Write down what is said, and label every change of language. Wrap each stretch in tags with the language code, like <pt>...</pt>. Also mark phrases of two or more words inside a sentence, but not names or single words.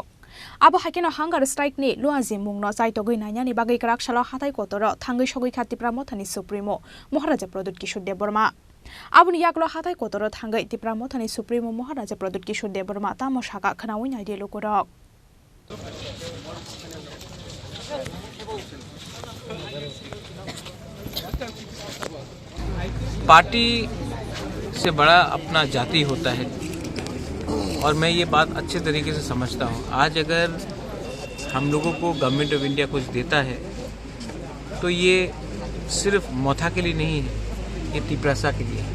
<trp>Abo Hakeno</trp> <en>Hunger Strike</en> <trp>ni Luazi Mungno Zaitogui Nanyani Bagai Karakshala Hatai Kotoro, Tangi Shogi Katipramotani Supremo, Maharaja Pradut Kishore Deborma. Abuni yaklo hatai kotoro thangai Tipramotani Supremo Maharaja Pradut Kishore Deborma tamo shaka khanawin idea lokorok.</trp> <hi>पार्टी से बड़ा अपना जाति होता है और मैं ये बात अच्छे तरीके से समझता हूँ। आज अगर हम लोगों को</hi> <en>Government of India</en> <hi>कुछ देता है तो ये सिर्फ मोथा के लिए नहीं है, ये तिपरासा के लिए।</hi>